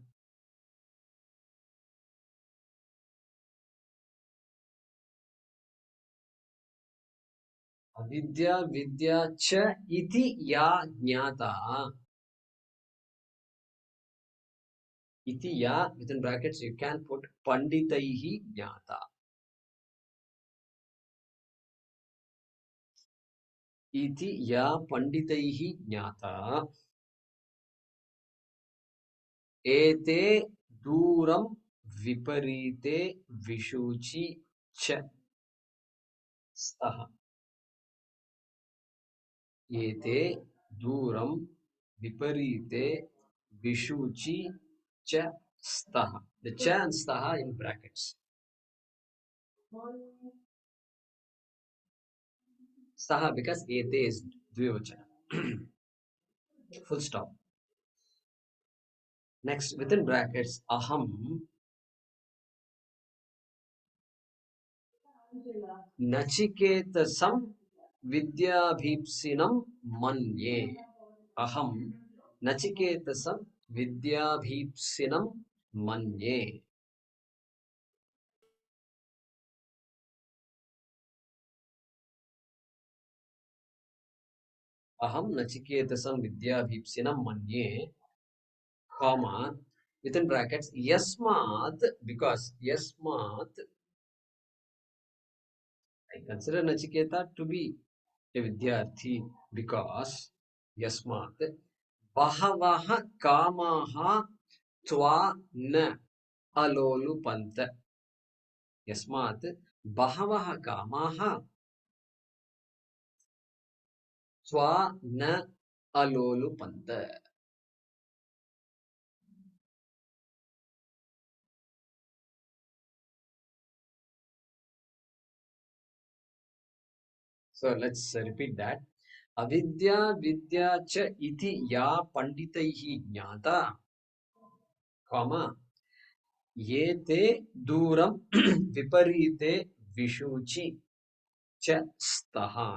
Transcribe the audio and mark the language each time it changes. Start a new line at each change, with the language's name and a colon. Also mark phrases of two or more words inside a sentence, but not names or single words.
Sanskrit: अविद्या विद्या च इति या ज्ञाता. इति या,
English: within brackets, you can put
Sanskrit: पण्डितैः ज्ञाता. इति या पण्डितैः ज्ञाता. एते दूरम् विपरीते विषूची च स्तः. एते दूरम् विपरीते विषूची च स्तः.
English: The cha and staha in brackets. Staha because ete is dvivachana. Full stop. Next, within brackets,
Sanskrit: अहम् नचिकेतसम् विद्याभीप्सिनम् मन्ये. अहम् नचिकेतसम् विद्याभीप्सिनम् मन्ये. अहम् नचिकेतसम् विद्याभीप्सिनम् मन्ये,
English: comma, within brackets, Yasmat, because Yasmat, I consider Nachiketa to be a Vidyarthi because
Sanskrit: यस्मात्, बहवः कामाः त्वा न अलोलुपन्त. यस्मात् बहवः कामाः त्वा न अलोलुपन्त.
English: So let's repeat that.
Sanskrit: अविद्या विद्या च इति या पण्डितैः ज्ञाता, comma, एते दूरम् विपरीते विषूची च स्तः.